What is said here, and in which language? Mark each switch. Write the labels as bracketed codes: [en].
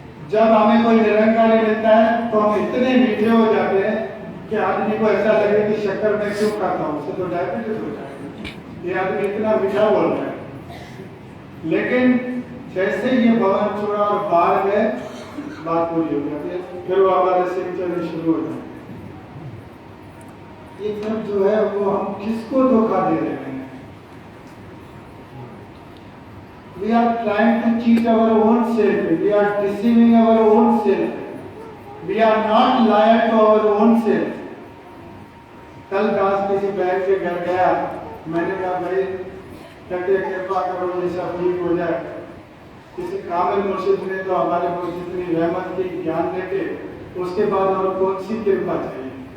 [hi] जब हमें कोई निरंकारी मिलता है तो हम इतने मीठे हो जाते हैं कि आदमी को ऐसा लगे कि शक्कर में क्यों खाता हूँ, उससे तो डायबिटीज हो जाएगा, ये आदमी इतना मीठा बोल रहा है। लेकिन जैसे ये भवन छोड़ा और बाहर गए, बात पूरी हो जाती है, फिर वो हमारे सिंह चलने शुरू हो जाते हैं। ये सब जो है वो हम किसको धोखा दे रहे हैं। [en] We are trying to cheat our own self. We are deceiving our own self. We are not liar to our own self. [hi] कल दास किसी बहन के घर गया, मैंने कहा भाई कहते कृपा करो ये सब ठीक हो जाए। किसी कामिल मुर्शिद ने तो हमारे को जितनी रहमत की ज्ञान देके उसके बाद और कौन सी कृपा चाहिए।